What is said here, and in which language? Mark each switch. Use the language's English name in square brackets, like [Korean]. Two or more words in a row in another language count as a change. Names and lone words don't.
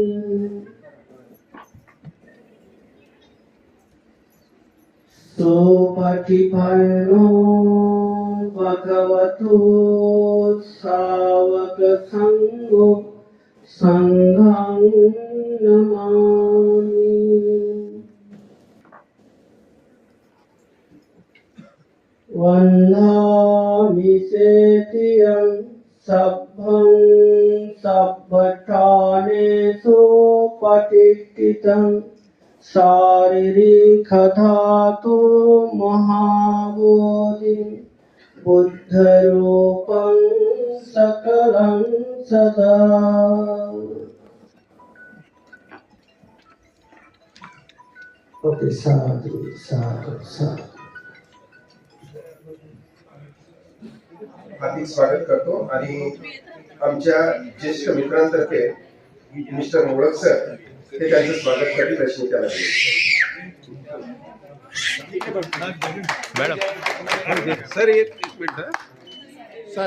[Pali] सोपटिपन्नो भगवतो सावक संगो संघं नमामि। वन्दामि सेतियं सभ्भं सभ्भठानेषु पतिष्ठितं शारीरिकधातु महाबोधिं बुद्धरूपं सकलं सदा। ओके, साधु साधु साधु। [Marathi] हार्दिक स्वागत करतो आणि आमच्या ज्येष्ठ मित्रांतर्फे मिस्टर मोडक सर हे त्यांचं स्वागत करीत रचने त्याला मॅडम सर एक मिनिट सर